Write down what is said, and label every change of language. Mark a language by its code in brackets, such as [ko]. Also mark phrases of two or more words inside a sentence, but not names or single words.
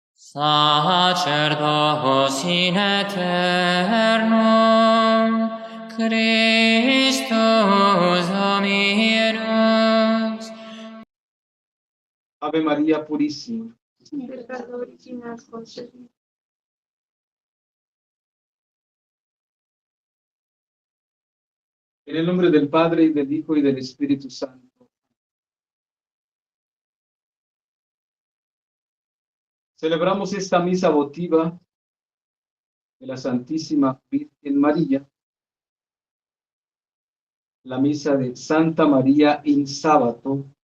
[la] sacerdos in aeternum, Christus Dominus. [es] Ave María Purísima. Sin pecado original concebido. En el nombre del Padre, y del Hijo, y del Espíritu Santo. Celebramos esta misa votiva de la Santísima Virgen María, la misa de Santa María in Sábato.